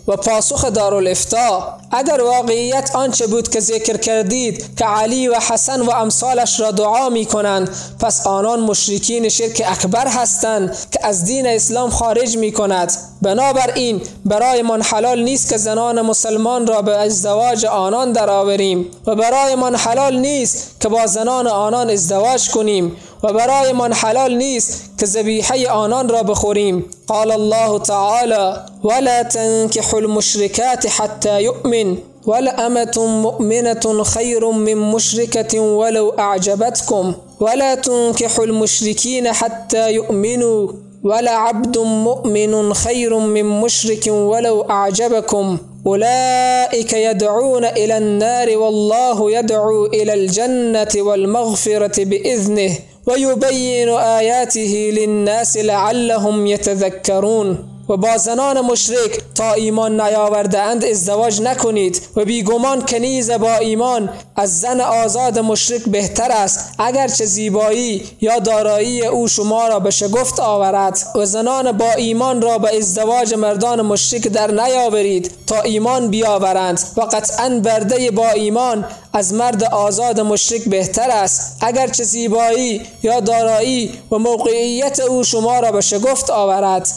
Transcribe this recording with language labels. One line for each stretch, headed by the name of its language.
Persian: و پاسخ دارالافتا: اگر واقعیت آن چه بود که ذکر کردید که علی و حسن و امثالش را دعا می کنند، پس آنان مشرکین شرک اکبر هستند که از دین اسلام خارج می کند. بنابراین برای من حلال نیست که زنان مسلمان را به ازدواج آنان درآوریم و برای من حلال نیست که با زنان آنان ازدواج کنیم و برای من حلال نیست که ذبیحه آنان را بخوریم.
Arabic: قال الله تعالی ولا تنكحوا المشركات حتى يؤمن ولأمة مؤمنة خير من مشركة ولو أعجبتكم ولا تنكحوا المشركين حتى يؤمنوا ولعبد مؤمن خير من مشرك ولو أعجبكم أولئك يدعون إلى النار والله يدعو إلى الجنة والمغفرة بإذنه ويبين آياته للناس لعلهم يتذكرون.
Persian: و با زنان مشرک تا ایمان نیاورده اند ازدواج نکنید و بیگمان کنیز با ایمان از زن آزاد مشرک بهتر است، اگرچه زیبایی یا دارایی او شما را به شگفت آورد. و زنان با ایمان را به ازدواج مردان مشرک در نیاورید تا ایمان بیاورند، و قطعا برده با ایمان از مرد آزاد مشرک بهتر است، اگرچه زیبایی یا دارایی و موقعیت او شما را به شگفت آورد.